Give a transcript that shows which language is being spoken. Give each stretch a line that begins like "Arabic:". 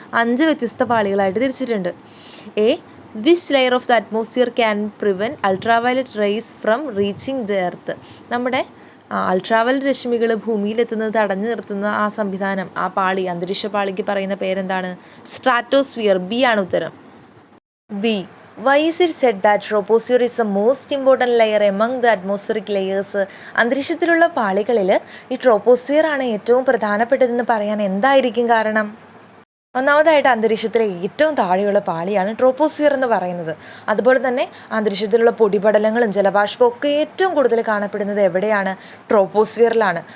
Malayalam: 5 വ്യത്യസ്ത പാളികളായിട്ട് തിരിച്ചിട്ടുണ്ട്.
English: A, which layer of the atmosphere can prevent ultraviolet rays from reaching the earth?
Malayalam: നമ്മുടെ ultraviolet രശ്മികൾ ഭൂമിയിലെത്തുന്നത് തടഞ്ഞു നിർത്തുന്ന ആ സംവിധാനം, ആ പാളി, അന്തരീക്ഷ പാളിക്ക് പറയുന്ന പേരെന്താണ്? സ്ട്രാറ്റോസ്ഫിയർ. ബി ആണ് ഉത്തരം. B.
English: Why is it said that troposphere is the most important layer among the atmospheric layers?
Malayalam: അന്തരീക്ഷത്തിലുള്ള പാളികളിൽ ഈ ട്രോപ്പോസ്ഫിയർ ആണ് ഏറ്റവും പ്രധാനപ്പെട്ടതെന്ന് പറയാൻ എന്തായിരിക്കും കാരണം? ഒന്നാമതായിട്ട് അന്തരീക്ഷത്തിലെ ഏറ്റവും താഴെയുള്ള പാളിയാണ് ട്രോപ്പോസ്ഫിയർ എന്ന് പറയുന്നത്. അതുപോലെ തന്നെ അന്തരീക്ഷത്തിലുള്ള പൊടിപടലങ്ങളും ജലബാഷ്പവും ഒക്കെ ഏറ്റവും കൂടുതൽ കാണപ്പെടുന്നത് എവിടെയാണ്? ട്രോപ്പോസ്ഫിയറിലാണ്.